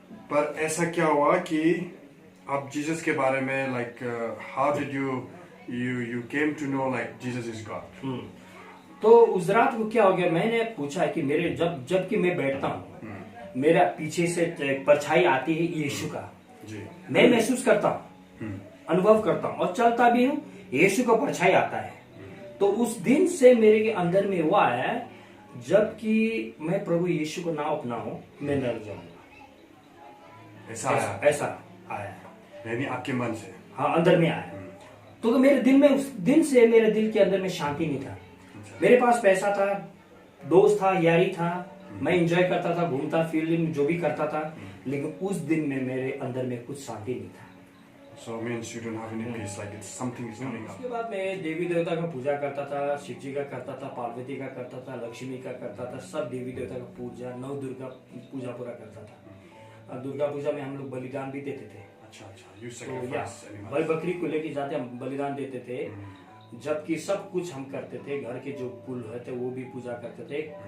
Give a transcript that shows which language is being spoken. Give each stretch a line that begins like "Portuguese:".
Hindi: पर ऐसा क्या हुआ कि आप जीसस के बारे में
English: like how did you came to know like Jesus is God?
Hindi: तो उस रात को क्या हो गया, मैंने पूछा कि मेरे जब कि मैं बैठता हूँ, मेरा पीछे से परछाई आती है यीशु का। जी। मैं महसूस करता हूँ, अनुभव करता हूँ और चलता भी हूँ, यीशु का परछाई आता है। तो उस दिन से मेरे के अंदर में वो आया है, जबकि मैं प्रभु यीशु को ना अपनाऊं मैं नरक जाऊंगा। ऐसा आया, यानी आपके मन से? हाँ, अंदर में आया। तो मेरे दिल में, उस दिन से मेरे दिल के अंदर में शांति नहीं था। मेरे पास पैसा था, दोस्त था, यारी था, मैं एंजॉय करता था, घूमता फिल्म जो भी करता था, लेकिन उस दिन में मेरे अंदर में कुछ शांति नहीं था।
English: So means you don't have any peace, like it's something is coming up.
Hindi: उसके बाद मैं देवी देवता का पूजा करता था, शिव जी का करता था, पार्वती का करता था, लक्ष्मी का करता था, सब देवी देवता का पूजा, नौ दुर्गा पूजा पूरा करता था। और दुर्गा पूजा में हम लोग बलिदान भी देते थे।
English: अच्छा। You sacrifice
Hindi: भाई बकरी को लेके जाते हम बलिदान देते थे। जबकि सब कुछ हम करते थे, घर के जो कुल थे वो भी पूजा करते थे।